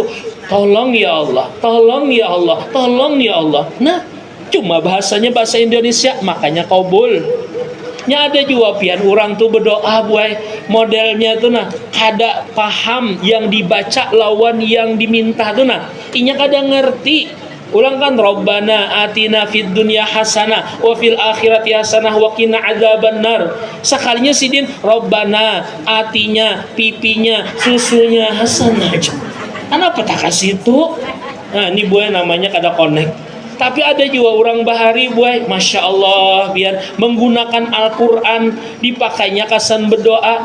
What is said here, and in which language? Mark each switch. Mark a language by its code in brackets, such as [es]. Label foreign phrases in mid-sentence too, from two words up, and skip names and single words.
[bjn] Tolong ya Allah, tolong ya Allah, tolong ya Allah. Nah, cuma bahasanya bahasa Indonesia, makanya kabul. Nya ada juga pian orang tuh berdoa buai modelnya tuh nah kada paham yang dibaca lawan yang diminta tuh nah inya kada ngerti. Ulang kan [ar] ربنا آتنا في الدنيا حسنة وفي الآخرة حسنة وقنا عذاب النار. [bjn] Sekalinya Sidin Rabbana atinya, pipinya, susunya hasanah aja. Kenapa tak kasih itu? Nah, ini buai namanya kada connect. Tapi ada juga orang bahari buai, [ar] ما شاء الله, [bjn] biar menggunakan Al-Quran dipakainya kasan berdoa.